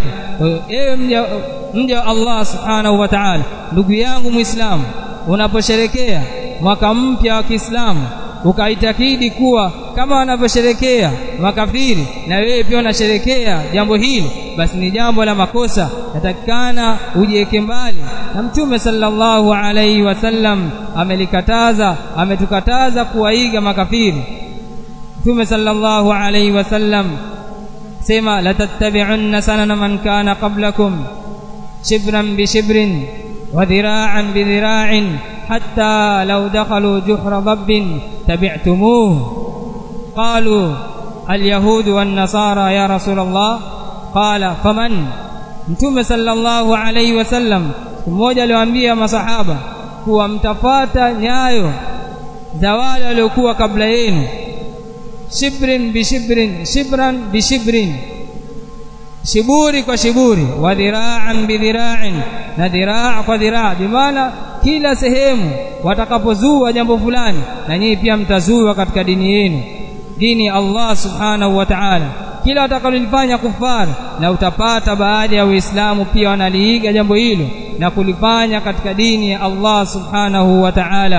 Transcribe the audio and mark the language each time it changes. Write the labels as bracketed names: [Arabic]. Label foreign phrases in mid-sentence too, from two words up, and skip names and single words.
[Swahili] Ewe mja [Arabic] الله سبحانه وتعالى, [Swahili] ndugu yangu Muislamu, unaposherekea mwaka mpya wa Kiislamu ukaitakidi kuwa kama wanavyosherekea makafiri na wewe pia unasherekea jambo hili, basi ni jambo la makosa, natakikana ujiweke mbali. Na Mtume [Arabic] صلى الله عليه وسلم [Swahili] ametukataza kuwaiga makafiri. [Arabic] Mtume صلى الله عليه وسلم sema, لتتبعن سنن من كان قبلكم شبرا بشبر وذراعا بذراع حتى لو دخلوا جحر ضب تبعتموه. قالوا اليهود والنصارى يا رسول الله قال فمن. [Swahili] Mtume [Arabic] صلى الله عليه وسلم [Swahili] mmoja aliwaambia masahaba kuwa mtafata nyayo za wale waliokuwa kabla yenu, [Arabic] شبر بشبر شبرا بشبر, [Swahili] shiburi kwa shiburi, [Arabic] وذراعا بذراع, [Swahili] na dhiraa kwa dhiraa, bimaana kila sehemu watakapozua jambo fulani, na nyinyi pia mtazua katika dini yenu, dini ya [Arabic] الله سبحانه وتعالى. [Swahili] Kila watakalolifanya kufar, na utapata baadhi ya Waislamu pia wanaliiga jambo hilo na kulifanya katika dini ya [Arabic] الله سبحانه وتعالى.